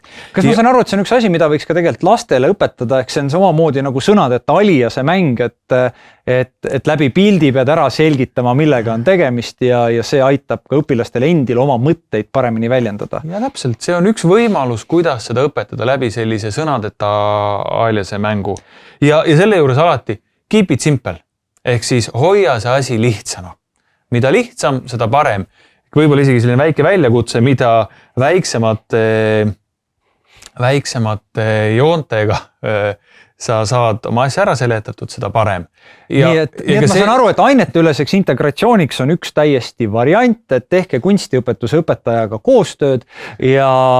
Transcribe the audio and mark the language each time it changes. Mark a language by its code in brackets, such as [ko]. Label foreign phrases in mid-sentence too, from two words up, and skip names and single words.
[et] Kas ma saan aru, et see on üks asi, mida võiks ka tegelikult lastele õpetada, ehk see on samamoodi nagu sõnadeta aliase mäng, et läbi pildi pead ära selgitama, millega on tegemist ja see aitab ka õpilastele endil oma mõtteid paremini väljendada. Ja täpselt, see on üks võimalus, kuidas seda õpetada läbi sellise sõnadeta aliase mängu. Ja selle juures alati [en] keep it simple, [et] ehk siis hoia see asi lihtsana. Mida lihtsam, seda parem. Võib-olla isegi selline väike väljakutse, mida väiksemate joontega sa saad oma asja ära seletatud, seda parem. Nii et ma saan aru, et ainete üleseks integratsiooniks on üks täiesti variant, et tehke kunstiõpetuse õpetajaga koostööd ja